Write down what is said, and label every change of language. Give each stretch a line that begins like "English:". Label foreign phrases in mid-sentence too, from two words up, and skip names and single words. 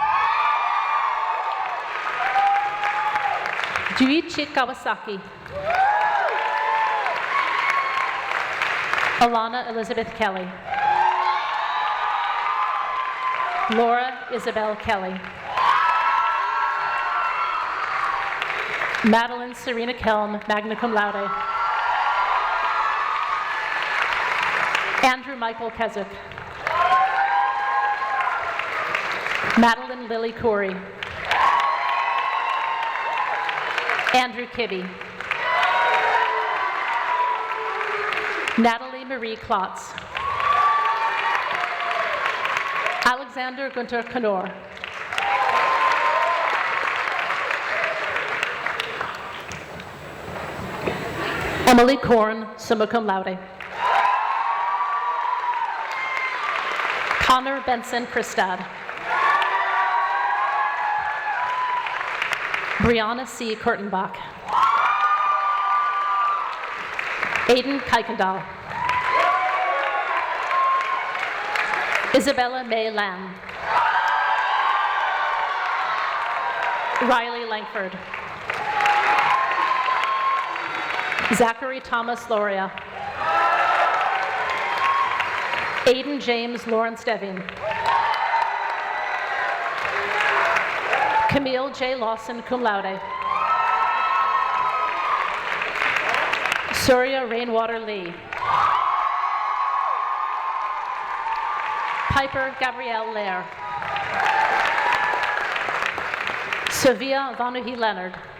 English: Juichi Kawasaki. Alana Elizabeth Kelly. Laura Isabel Kelly. Madeline Serena Kelm,
Latin: magna cum laude.
English: Andrew Michael Keswick. Madeline Lily Corey. Andrew Kibbe. Natalie Marie Klotz. Alexander Gunter Knor. Emily Korn,
Latin: summa cum laude.
English: Connor Benson Christad. Brianna C. Kurtenbach. Aiden Kuykendall. Isabella May Lamb. Riley Langford. Zachary Thomas Loria. Aiden James Lawrence Devine. Camille J. Lawson,
Latin: cum laude.
English: Surya Rainwater Lee. Piper Gabrielle Lair. Sevilla Vanuhi Leonard.